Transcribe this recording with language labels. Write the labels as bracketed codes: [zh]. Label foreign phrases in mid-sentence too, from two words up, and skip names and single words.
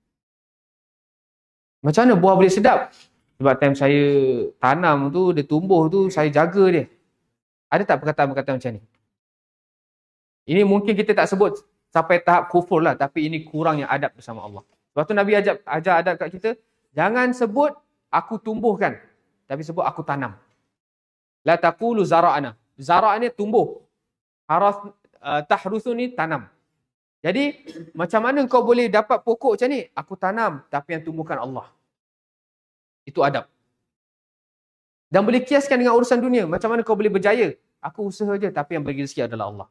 [ms] Macam mana buah boleh sedap? Sebab time saya tanam tu, dia tumbuh tu, saya jaga dia. Ada tak perkataan-perkataan macam ni? Ini mungkin kita tak sebut sampai tahap kufur lah, tapi ini kurangnya adab bersama Allah. Sebab tu Nabi ajar adab kat kita, jangan sebut aku tumbuhkan, tapi sebut aku tanam. [ar] لا تقولوا زرعنا زرعنا tumbuh. [ms] Tahrusu ni tanam. Jadi, macam mana kau boleh dapat pokok macam ni? Aku tanam, tapi yang tumbuhkan Allah. Itu adab. Dan boleh kiaskan dengan urusan dunia. Macam mana kau boleh berjaya? Aku usaha je, tapi yang bagi rezeki adalah Allah.